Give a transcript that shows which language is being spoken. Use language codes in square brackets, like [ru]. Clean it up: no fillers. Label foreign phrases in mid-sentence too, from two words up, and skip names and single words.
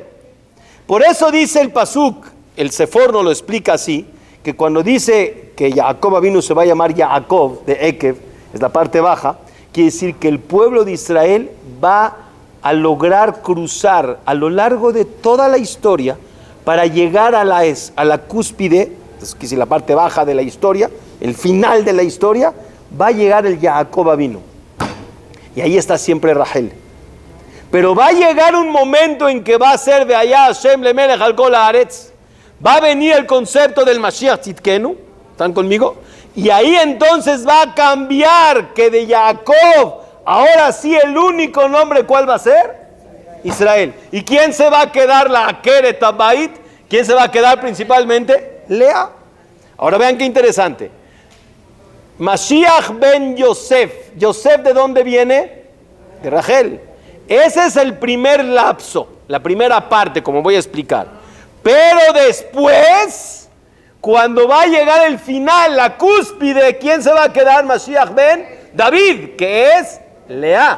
[es] Por eso dice el pasuk, el Sefor nos lo explica así, que cuando dice que Jacob Avinu se va a llamar Jacob de Ekev, es la parte baja, quiere decir que el pueblo de Israel va a lograr cruzar a lo largo de toda la historia para llegar a la cúspide, es decir, la parte baja de la historia, el final de la historia, va a llegar el Jacob Avinu. Y ahí está siempre Rachel. Pero va a llegar un momento en que va a ser de allá [he] השם למלך על כל הארץ. [es] Va a venir el concepto del [he] משיח צדקנו. [es] ¿Están conmigo? Y ahí entonces va a cambiar que de Jacob, ahora sí el único nombre, ¿cuál va a ser? Israel. ¿Y quién se va a quedar? La [he] עקרת הבית. [es] ¿Quién se va a quedar principalmente? Lea. Ahora vean qué interesante. [he] משיח בן יוסף. [es] ¿Yosef de dónde viene? De Rachel. Ese es el primer lapso, la primera parte, como voy a explicar. Pero después, cuando va a llegar el final, la cúspide, ¿quién se va a quedar? [he] משיח בן דוד, [es] que es Lea.